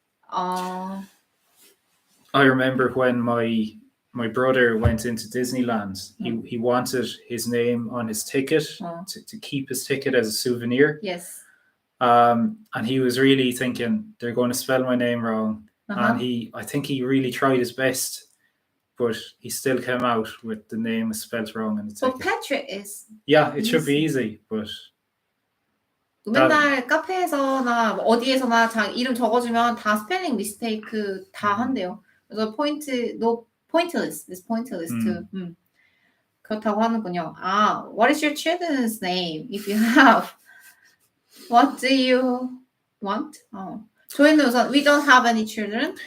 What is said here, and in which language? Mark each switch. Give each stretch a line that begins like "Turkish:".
English: I remember when my brother went into Disneyland, he wanted his name on his ticket to keep his ticket as a souvenir. Yes. And he was really thinking they're going to spell my name wrong. And I think he really tried his best, but he still came out with the name spelled wrong in the ticket. But Patrick is. Yeah, it should be easy, but.
Korean: 맨날 카페에서나 어디에서나 이름 적어주면 다 스펠링 미스테이크 다 한대요. 그래서 pointless.
English: It's pointless too.
Korean: 그렇다고 하는군요.
English: What is your children's name? If you have, what do you want?
Korean: 저희는 우선
English: we don't have any children.